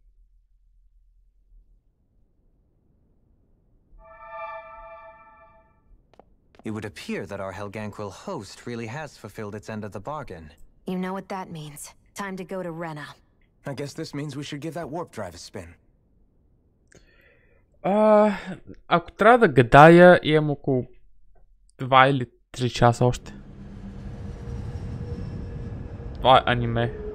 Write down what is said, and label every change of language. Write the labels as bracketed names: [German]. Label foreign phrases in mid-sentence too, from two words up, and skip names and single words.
[English] It would appear that our Helganquil host really has fulfilled its end of the bargain. You know what that means. Time to go to Rena. I guess this means we should give that warp drive a spin. [Bulgarian] Ако трябва да гадая, имам около 2 или 3 часа още. Това е аниме.